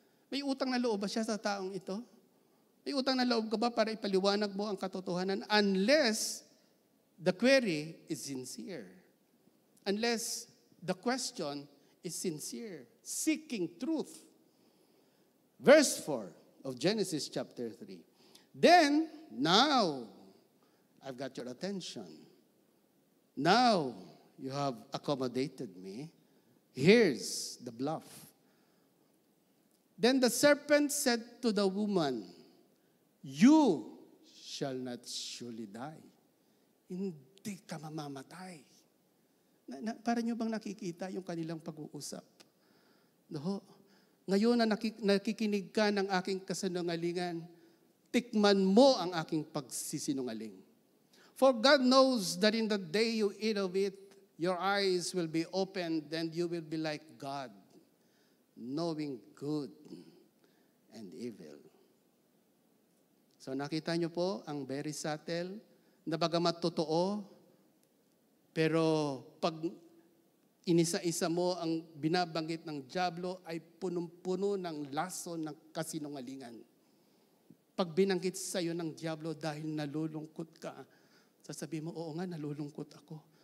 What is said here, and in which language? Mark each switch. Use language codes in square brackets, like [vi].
[tl] May utang na loob ba siya sa taong ito? May utang na loob ka ba para ipaliwanag mo ang katotohanan? [en] Unless the query is sincere. Unless the question is sincere. Seeking truth. Verse 4 of Genesis chapter 3. Then, now, I've got your attention. Now, you have accommodated me. Here's the bluff. Then the serpent said to the woman, you shall not surely die. [tl] Hindi ka mamamatay. Para nyo bang nakikita yung kanilang pag-uusap? No? Ngayon na nakikinig ka ng aking kasinungalingan, tikman mo ang aking pagsisinungaling. [en] For God knows that in the day you eat of it, your eyes will be opened, and you will be like God, knowing good and evil. [tl] So nakita nyo po ang [en] very subtle, [tl] na bagamat totoo, pero pag inisa-isa mo ang binabanggit ng dyablo ay punong-puno ng lason ng kasinungalingan. Pag binanggit sa iyo ng dyablo dahil nalulungkot ka, sasabihin mo, oo nga, nalulungkot ako.